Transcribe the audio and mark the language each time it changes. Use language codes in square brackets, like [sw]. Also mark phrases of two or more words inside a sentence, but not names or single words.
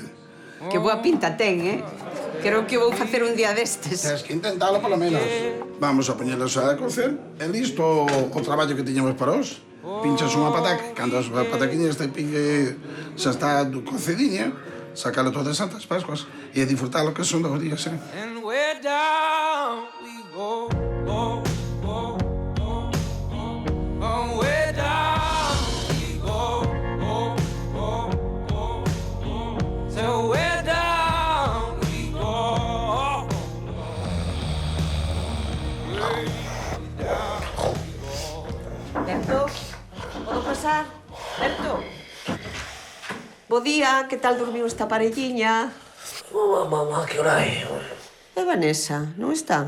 [gl] Que boa pinta ten, Creo que vou facer un día destes. Tens que intentalo, polo menos. Vamos a poñelas a cocer. E listo o traballo que tiñamos para hoxe. Pinchas unha pataca, cando as pataquiñas te pique xa está cocediña, sacalo todo de Santas Pascuas e disfrutalo que son 2 días, [en] And way down we go, go, go, go, go. Way down we go, go, go, go, go. So way down we go. [gl] Berto, podo pasar? Berto. Bo día, que tal dormiu esta parelliña? Mamá, que hora é? E Vanessa, non está?